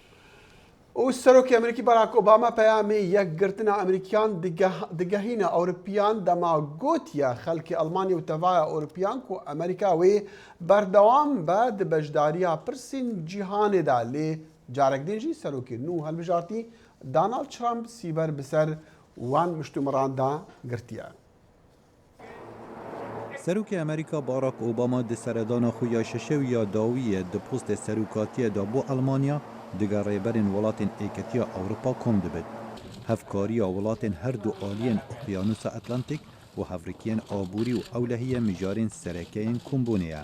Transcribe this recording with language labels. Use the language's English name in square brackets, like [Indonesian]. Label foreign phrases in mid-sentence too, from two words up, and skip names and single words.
[Kurdish] و سەرۆکی ئەمریکی باراک ئۆباما پەیامی یەکگرتنە ئەمریکیان دگەهینە ئەوروپیان دەما گوتیە خەڵکی ئەڵمانی و تەڤایە ئەوروپیان و ئەمریکاوێ بەردەوام بە بەشداریە پرسین جیهانێدا لێ جارێک دێژی سەرۆکی نو هەڵبژارتی دانالد ترامپ سیبەر بەسەر وان مشتومڕاندا گرتیە. سەرۆکی ئەمریکا باراک ئۆباما di seredana xwe ya şeşewiya dawiyê di postê serokatiyê da bo Almanya diga rêberên welatên êketiya Ewropa kom dibin. Hevkariya welatên her du aliyên Okyanusa Atlantik û hevrikiyên aborî û ewlehiyê mijarên serekeyên kombûnê ye.